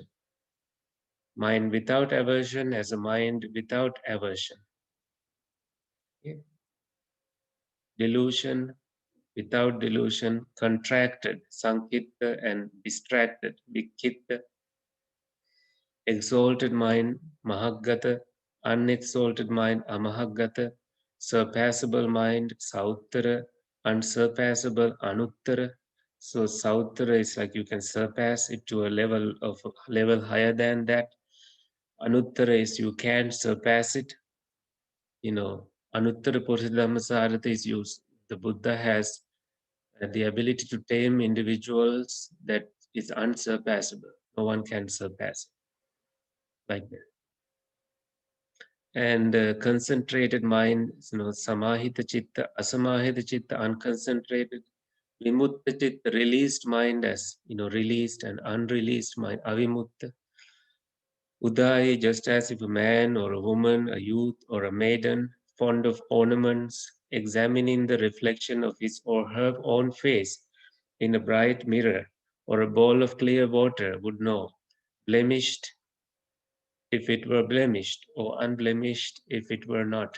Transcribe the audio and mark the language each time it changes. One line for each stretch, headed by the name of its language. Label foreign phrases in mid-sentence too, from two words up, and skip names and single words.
English: Mind without aversion as a mind without aversion. Okay? Delusion without delusion, contracted, sankitta, and distracted, vikitta, exalted mind, mahagata, unexalted mind, amahagata, surpassable mind, sauttara, unsurpassable, anuttara. So sauttara is like you can surpass it to a level higher than that. Anuttara is you can't surpass it. You know,
Pali: anuttara purushadhammasarata
English: is used. The Buddha has the ability to tame individuals that is unsurpassable. No one can surpass it like that. And concentrated mind,
Pali: samahita chitta, asamahita chitta,
English: unconcentrated,
Pali: vimutta chitta,
English: released mind as, released and unreleased mind, avimutta. Udayi, just as if a man or a woman, a youth or a maiden, fond of ornaments, examining the reflection of his or her own face in a bright mirror or a bowl of clear water would know, blemished if it were blemished or unblemished if it were not.